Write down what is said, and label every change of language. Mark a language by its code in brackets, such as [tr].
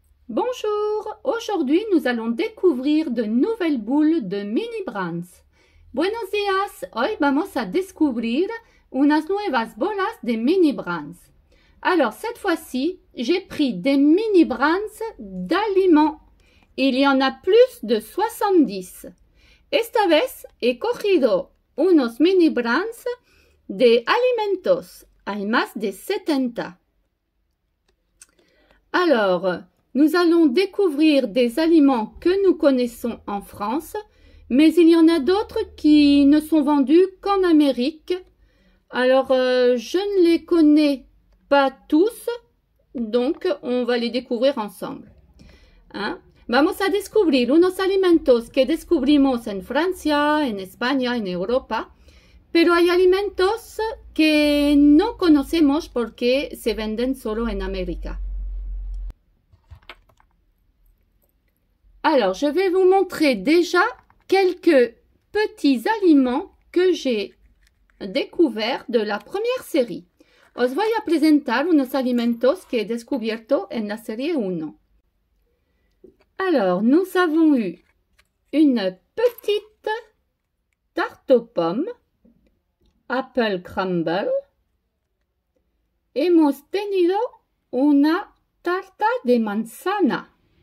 [fr] Bonjour, aujourd'hui nous allons découvrir de nouvelles boules de mini brands. [es] Buenos días, hoy vamos a descubrir unas nuevas bolas de mini brands. [fr] Alors cette fois-ci, j'ai pris des mini brands d'aliments. Il y en a plus de 70. [es] Esta vez he cogido unos mini brands de alimentos. Hay más de 70. [fr] Alors, nous allons découvrir des aliments que nous connaissons en France, mais il y en a d'autres qui ne sont vendus qu'en Amérique. Alors, je ne les connais pas tous, donc on va les découvrir ensemble. [es] Vamos a descubrir unos alimentos que descubrimos en Francia, en España, en Europa, pero hay alimentos que no conocemos porque se venden solo en América. [fr] Alors, je vais vous montrer déjà quelques petits aliments que j'ai découverts de la première série. [es] Os voy a presentar unos alimentos que he descubierto en la série 1. [fr] Alors, nous avons eu une petite tarte aux pommes, apple crumble. [es] Hemos tenido una tarta de manzana.